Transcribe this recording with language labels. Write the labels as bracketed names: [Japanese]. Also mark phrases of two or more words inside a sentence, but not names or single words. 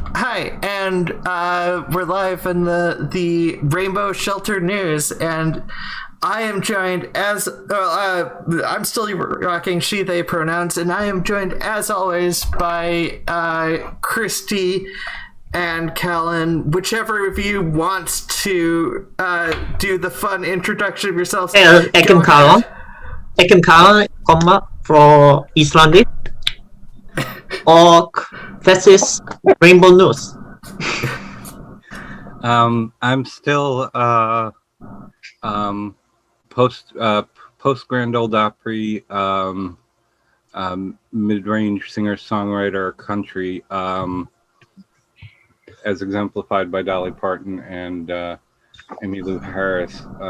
[English] Hi, and we're live in the Rainbow Shelter News, and I am joined as I'm still rocking she/they pronouns, and I am joined as always by Christy and Calon. Whichever of you wants to do the fun introduction of yourselves. [Norwegian] Jeg kan Calon kommer fra Island og [English] this is Rainbow News. I'm still post Grand Ole Opry mid-range singer-songwriter country, as exemplified by Dolly Parton and Emmylou Harris.